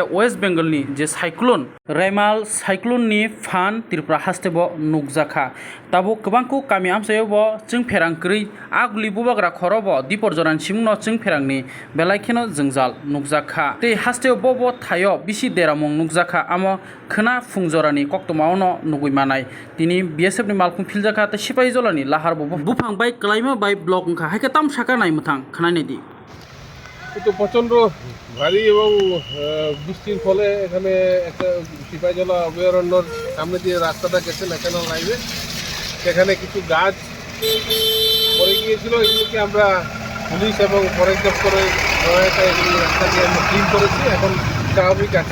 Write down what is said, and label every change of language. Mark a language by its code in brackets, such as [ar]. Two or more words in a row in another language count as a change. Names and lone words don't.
[trp] वेस्ट बेंगलनि जे साइक्लोन रेमाल साइक्लोननि फान त्रिपुरा हास्टेब नुकजाखा ताबो गोबांखौ गामि आमसायाव जों फेरांक्रै आगुलि बुबाग्रा खरब दिपर जरान सिमुनो जों फेरांनि बेलाखेनो जोंजाल नुकजाखा ते हास्टेव बब थायो बिसि देरामं नुकजाखा आम खोना फुंजरानि कक्तमावनो नुगैमानाय तिनि बीएसएफनि मालखुं फिलजाखा ते सिपाही जलानि लाहार बब बुफां बाय क्लाइमा बाय ब्लक उनखा हायके ताम शाखा नाय मुथां खोनानै দি [bn] তো প্রচণ্ড ভারী এবং বৃষ্টির ফলে এখানে একটা সিপাহীজলা অভয়ারণ্যর সামনে দিয়ে রাস্তাটা গেছে [en] national highway [bn] সেখানে কিছু গাছ পড়ে গিয়েছিল এগুলোকে আমরা পুলিশ এবং ফরেস্ট দপ্তরের সহায়তায় এগুলো রাস্তা দিয়ে আমরা ক্লিন করেছি এখন স্বাভাবিক আছে।